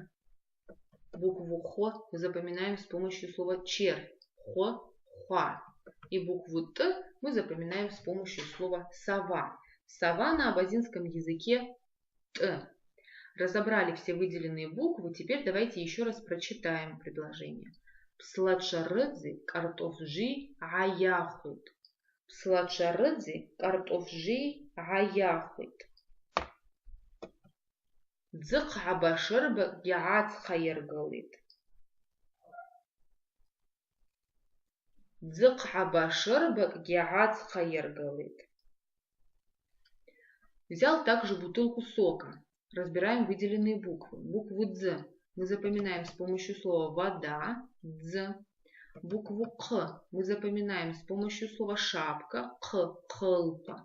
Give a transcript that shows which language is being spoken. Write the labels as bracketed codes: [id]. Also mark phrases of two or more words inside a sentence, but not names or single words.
[ru] Букву Х мы запоминаем с помощью слова червь. [abq] Хва. [ru] И букву Т мы запоминаем с помощью слова сова. Сова на абазинском языке Т. Разобрали все выделенные буквы, теперь давайте еще раз прочитаем предложение. [abq] Пслачарыдзи картоф-жи гаяхут. Пслачарыдзи картоф-жи гаяхут. Дзык хабашырбы гяц хайыргылит. Дзык хабашырбы гяц хайыргылит. [ru] Взял также бутылку сока. Разбираем выделенные буквы. Букву Дз мы запоминаем с помощью слова вода. [abq] Дз. [ru] Букву К мы запоминаем с помощью слова шапка. [abq] Кхылпа.